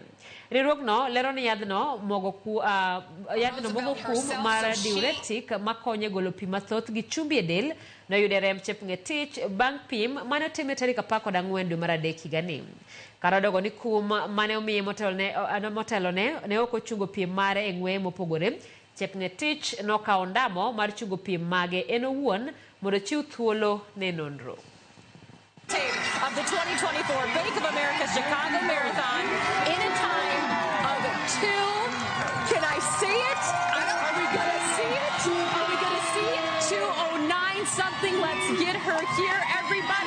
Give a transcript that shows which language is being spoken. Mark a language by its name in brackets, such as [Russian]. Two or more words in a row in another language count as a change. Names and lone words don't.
[Luo (Kenya and Tanzania)] Riwruogno lero ni yadhno mogo kum mar diuretic makonyo golo pi mathoth gi chumbi e del noyudo remb Chepng'etich bang' pim mane otim tarik 14 dwe mar adek higani. Kara dogo ni kum mane omiye motelone ne ok ochungo piem mare e ng'we mopogore. Chepng'etich nokawo ndamo mar chungo piem mage en owuon mondo chiw thuolo ne nonro. [English] Of the 2024 Bank of America Chicago Marathon in a time of 2. Can I see it? Are we going to see it? Are we going to see it? 2:09 something. Let's get her here, everybody.